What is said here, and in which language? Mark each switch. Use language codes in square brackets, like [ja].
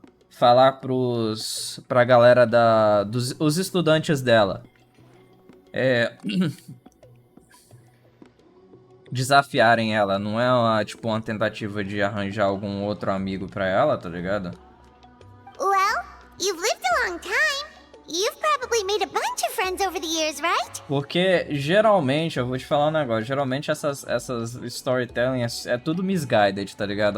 [pt] falar pra galera os estudantes dela desafiarem ela, não é uma tentativa de arranjar algum outro amigo pra ela, tá ligado? [en] Well, you've lived a long time. You've probably made a bunch of friends over the years, right? [pt] Porque geralmente, eu vou te falar um negócio, geralmente essas storytelling é tudo misguided, tá ligado?